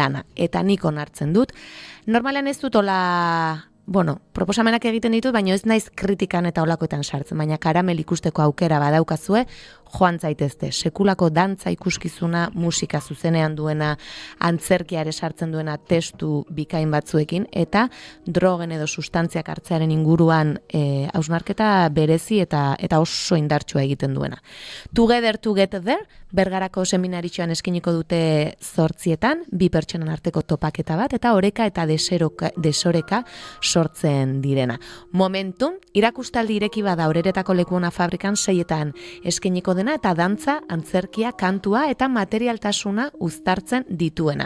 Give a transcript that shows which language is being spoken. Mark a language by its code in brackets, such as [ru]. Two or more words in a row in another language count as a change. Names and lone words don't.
[eu] Eta nik onartzen dut, normalean ez dut proposamenak egiten ditut, baina ez naiz kritikan eta olakoetan sartzen, baina karamel ikusteko aukera badaukazue, joan zaitezte, sekulako dantza ikuskizuna, musika zuzenean duena, antzerkia ere sartzen duena testu bikain batzuekin, eta drogen edo sustantziak hartzearen inguruan hausnarketa berezi eta oso indartsua egiten duena. [en] Together to get there, [eu] Bergarako seminaritxoan eskiniko dute 8:00, 2 pertsonan arteko topaketa bat, eta oreka eta desoreka sortzen direna. Momentum, irakustaldi ireki bada Oreretako Lekuona fabrikan 6:00 eskiniko dena, eta dantza, antzerkia, kantua eta materialtasuna uztartzen dituena.